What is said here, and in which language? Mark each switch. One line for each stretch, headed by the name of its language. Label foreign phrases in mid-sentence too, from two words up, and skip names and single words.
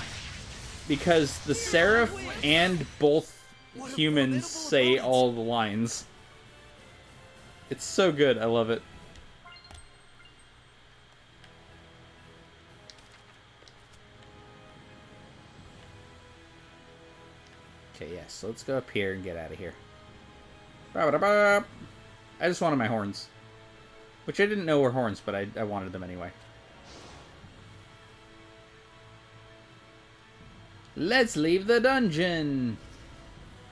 English: Because the Seraph and both humans say all the lines. It's so good, I love it. Okay, yes, so let's go up here and get out of here. Ba-ba-da-ba. I just wanted my horns. Which I didn't know were horns, but I wanted them anyway. Let's leave the dungeon!